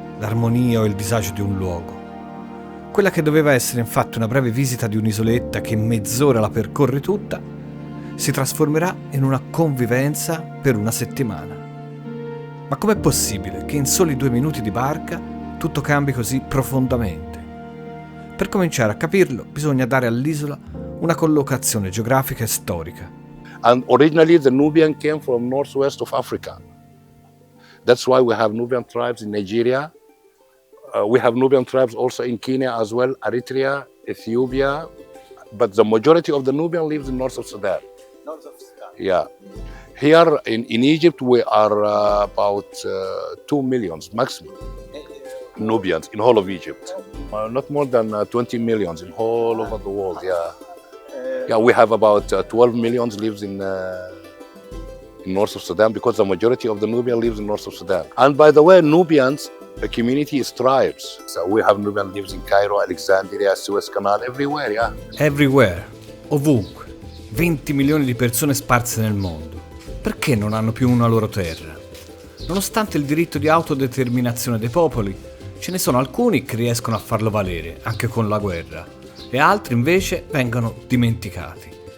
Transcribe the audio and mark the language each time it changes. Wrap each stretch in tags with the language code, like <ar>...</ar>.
<it>L'armonia o il disagio di un luogo. Quella che doveva essere infatti una breve visita di un'isoletta che in mezz'ora la percorre tutta, si trasformerà in una convivenza per una settimana. Ma com'è possibile che in soli 2 minuti di barca tutto cambi così profondamente? Per cominciare a capirlo bisogna dare all'isola una collocazione geografica e storica.</it> <en>And originally the Nubian came from northwest of Africa. That's why we have Nubian tribes in Nigeria. We have Nubian tribes also in Kenya as well, Eritrea, Ethiopia. But the majority of the Nubian lives in north of Sudan. North of Sudan. Yeah. Here in Egypt, we are about 2 million maximum Nubians in whole of Egypt. Not more than 20 million in whole over the world, yeah. Yeah, we have about 12 million lives in north of Sudan because the majority of the Nubian lives in north of Sudan. And by the way, Nubians, the community is tribes. So we have Nubian lives in Cairo, Alexandria, Suez Canal, everywhere, yeah. Everywhere,</en> <it>ovunque, 20 milioni di persone sparse nel mondo. Perché non hanno più una loro terra? Nonostante il diritto di autodeterminazione dei popoli, ce ne sono alcuni che riescono a farlo valere, anche con la guerra, e altri invece vengono dimenticati.</it>